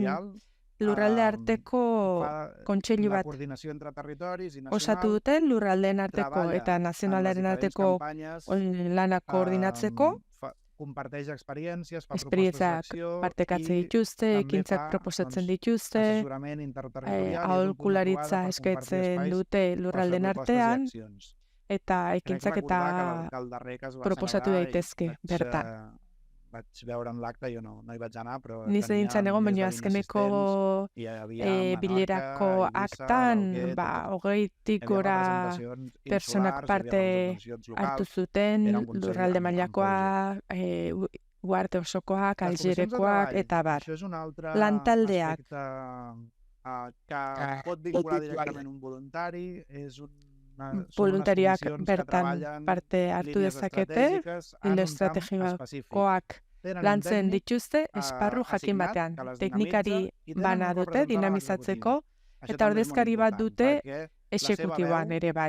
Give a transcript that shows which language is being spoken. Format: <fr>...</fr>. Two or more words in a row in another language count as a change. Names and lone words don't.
<eu>lurralde arteko kontseilu bat osatu dute, lurraldeen arteko eta nazionalaren arteko lanak koordinatzeko, esperientzak partekatzen dituzte, ekintzak proposatzen dituzte, aholkularitza eskaintzen dute lurraldeen artean, eta ekintzak eta proposatu daitezke bertan.</eu> <ca>Vaig veure en l'acte, jo no hi vaig anar, però...</ca> <eu>Ni zeintzen egon, baina azkeneko bilerako aktan, 20 gora personak parte hartu zuten, lurralde mailakoa, Uharte osokoak, Algerekoak, eta bar. Lantaldeak.</eu> <ca>Que pot vincular directament un voluntari, és un...</ca> <eu>Voluntariak bertan parte hartu dezakete, ildo estrategikoak lantzen dituzte esparru jakin batean. Teknikari bana dute dinamizatzeko, eta ordezkari bat dute exekutiboan ere bai.</eu>